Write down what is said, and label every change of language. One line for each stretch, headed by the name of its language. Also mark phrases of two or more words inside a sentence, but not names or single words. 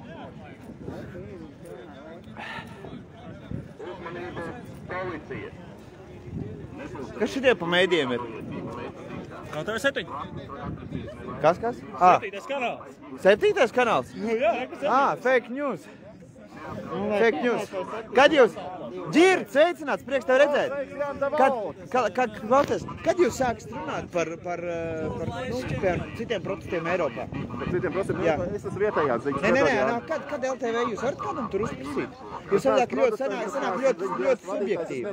Latvian: Kas šitie pa mēdījiem ir? No tev 7. Kas? 7. kanāls. 7. kanāls? Nu jā,
English: fake news. Fake news.
Latvian: Kad jūs... Ģird, sveicināts, prieks tev redzēt. Kad jūs sākat runāt par citiem protestiem Eiropā? Par citiem protestiem Eiropā? Es esmu vietējās ziņas. Nē, kad LTV jūs varat kādam tur uzprasīt? Jūs sanāk ļoti subjektīvi.